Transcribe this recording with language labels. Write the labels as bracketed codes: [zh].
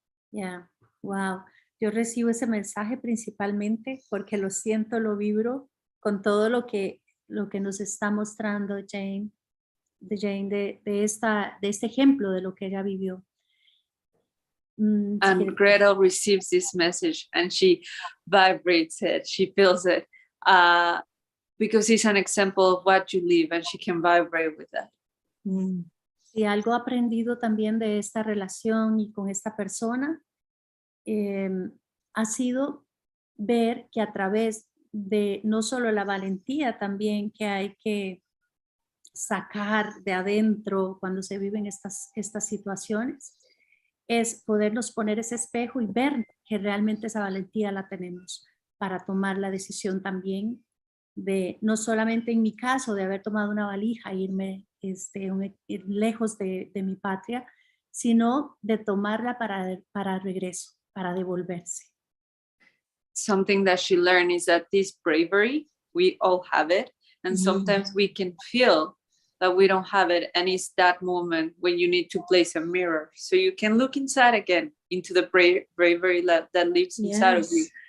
[en] Yeah, wow. [es] Yo recibo ese mensaje principalmente porque lo siento, lo vibro con todo lo que nos está mostrando Jane, de este ejemplo de lo que ella vivió. Si [en] And [es] quiere- [en] Gretel receives this message and she vibrates it, she feels it, because it's an example of what you live and she can vibrate with that. Mm. [es] Si algo aprendido también de esta relación y con esta persona, ha sido ver que a través de no solo la valentía también que hay que sacar de adentro cuando se viven estas situaciones, es podernos poner ese espejo y ver que realmente esa valentía la tenemos para tomar la decisión también de, no solamente en mi caso, de haber tomado una valija e irme ir lejos de mi patria, sino de tomarla para regreso, para devolverse. [en] Something that she learned is that this bravery, we all have it. And sometimes we can feel that we don't have it. And it's that moment when you need to place a mirror. So you can look inside again into the bravery that lives inside of you.